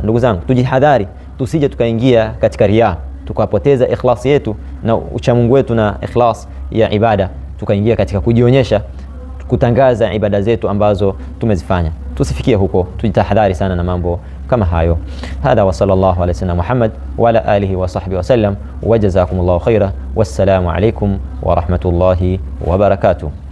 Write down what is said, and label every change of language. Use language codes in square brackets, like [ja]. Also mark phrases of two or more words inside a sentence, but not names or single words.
[sw] Ndugu zangu, tujihadhari tusije tukaingia katika riya, tukapoteza ikhlas yetu na uchamungu wetu na ikhlas ya ibada, tukaingia katika kujionyesha, kutangaza ibada zetu ambazo tumezifanya. Tusifikie huko, tujitahadhari sana na mambo kama hayo. [ar] هذا وصلى الله على سيدنا محمد وعلى آله وصحبه وسلم، وجزاكم الله خيرا، والسلام عليكم ورحمة الله وبركاته.